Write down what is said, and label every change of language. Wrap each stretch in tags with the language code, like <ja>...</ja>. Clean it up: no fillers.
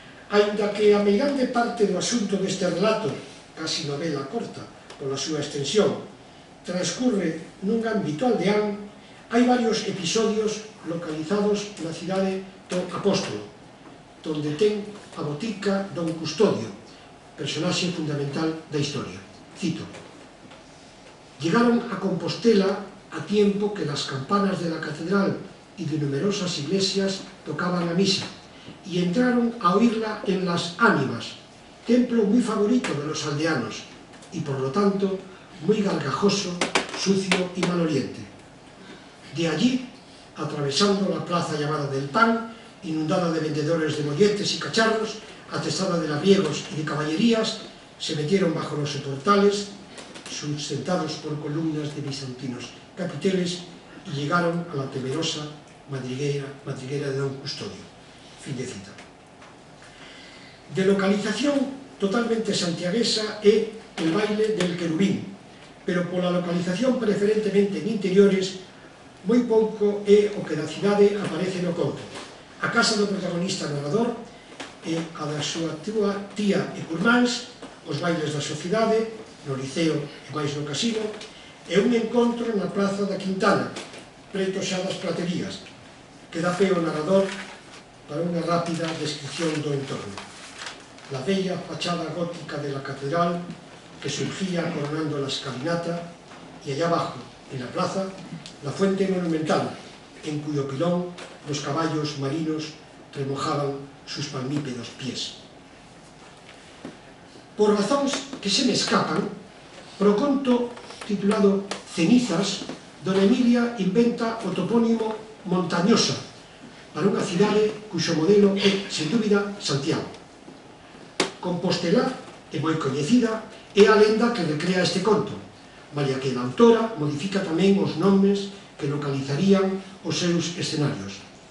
<gl>Aínda que a meirande parte do asunto deste relato, casi novela corta pola súa extensión, transcurre nun ámbito aldeán, hai varios episodios localizados na cidade do Apóstolo, donde ten a botica don Custodio, personaxe fundamental da historia.</gl> <es>Cito: llegaron a Compostela a tiempo que las campanas de la catedral y de numerosas iglesias tocaban la misa, y entraron a oírla en las Ánimas, templo muy favorito de los aldeanos, y por lo tanto muy gargajoso, sucio y maloliente. De allí, atravesando la plaza llamada del Pan, inundada de vendedores de molletes y cacharros, atestada de labriegos y de caballerías, se metieron bajo los soportales, sustentados por columnas de bizantinos capiteles, y llegaron a la temerosa madriguera de don Custodio.</es> <gl>Fin de cita. De localización totalmente santiaguesa é el baile del querubín, pero pola localización preferentemente en interiores, moi pouco é o que da cidade aparece no conto. A casa do protagonista narrador é a da súa tía e curmáns, os bailes da sociedade, no liceo e máis no casino, e un encontro na praza da Quintana, preto xa das praterías, que dá pé ao narrador para unha rápida descripción do entorno.</gl> <es>La bella fachada gótica de la catedral, que surgía coronando la escalinata, y allá abajo, en la plaza, la fuente monumental, en cuyo pilón los caballos marinos remojaban sus palmípedos pies.</es> <gl>Por razóns que se me escapan, pro conto titulado Cenizas, Dona Emilia inventa o topónimo Montañosa para unha cidade cuxo modelo é, sen dúbida, Santiago. Compostela é moi coñecida, é a lenda que recrea este conto, malia que a autora modifica tamén os nomes que localizarían os seus escenarios.</gl>